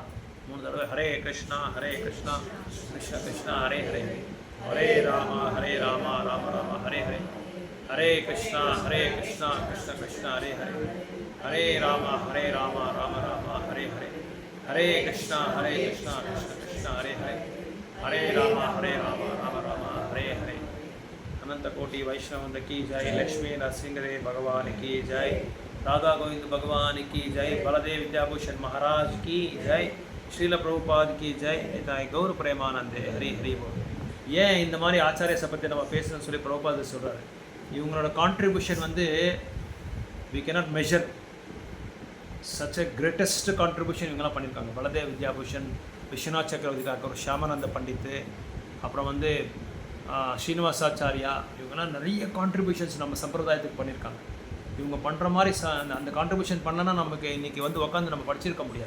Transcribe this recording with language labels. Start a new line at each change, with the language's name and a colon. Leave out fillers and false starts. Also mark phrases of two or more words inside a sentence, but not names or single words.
Sanskrit: 3 தடவை हरे कृष्ण कृष्ण कृष्ण हरे हरे, हरे राम राम राम हरे हरे, हरे कृष्ण कृष्ण कृष्ण हरे हरे, हरे राम राम राम हरे हरे, हरे कृष्ण कृष्ण कृष्ण हरे हरे, हरे राम राम राम हरे हरे.
Hindi: अनंत कोटि वैष्णव की जय, लक्ष्मी नरसिंहदेव भगवान की जय, राधा गोविंद भगवान की जय, बलदेव विद्याभूषण महाराज की जय, श्रील प्रभुपाद की जय, निताय गौर प्रेमानंदे हरि हरि बोल.
Tamil: ஏன் இந்த மாதிரி ஆச்சாரியஸை பற்றி நம்ம பேசணும்னு சொல்லி பிரபுபாத சொல்கிறாரு. இவங்களோட கான்ட்ரிபியூஷன் வந்து
English: we cannot measure. such a greatest contribution
Tamil: இவங்கெல்லாம் பண்ணியிருக்காங்க. பலதேவ் வித்யாபூஷன், விஸ்வநாத் சக்கரவர்த்திக்காக, ஒரு ஷியாமானந்த பண்டித்து, அப்புறம் வந்து ஸ்ரீனிவாசாச்சாரியா, இவங்கெல்லாம் நிறைய கான்ட்ரிபியூஷன்ஸ் நம்ம சம்பிரதாயத்துக்கு பண்ணியிருக்காங்க. இவங்க பண்ணுற மாதிரி அந்த கான்ட்ரிபியூஷன் பண்ணனா நமக்கு இன்றைக்கி வந்து உட்காந்து நம்ம படிச்சிருக்க முடியாது.